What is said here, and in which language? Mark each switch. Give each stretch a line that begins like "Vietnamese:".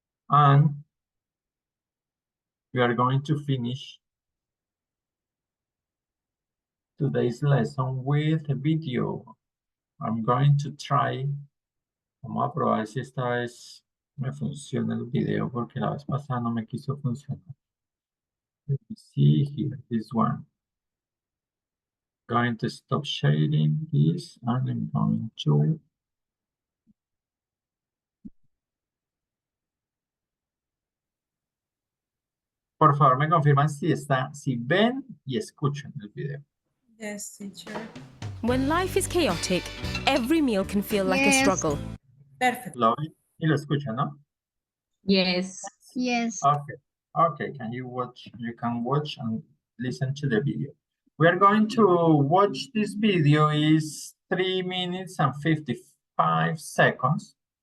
English: And we are going to finish today's lesson with a video. I'm going to try.
Spanish: Vamos a probar si esta vez me funciona el video porque la vez pasada no me quiso funcionar.
English: Let me see here, this one. Going to stop sharing this and I'm going to.
Spanish: Por favor, me confirman si ven y escuchan el video.
English: Yes, teacher. When life is chaotic, every meal can feel like a Yes. struggle. Perfect.
Spanish: ¿Lo ven y lo escuchan, no?
English: Yes. Yes. Okay. Okay, you can watch and listen to the video. We are going to watch this video is 3 minutes and 55 seconds.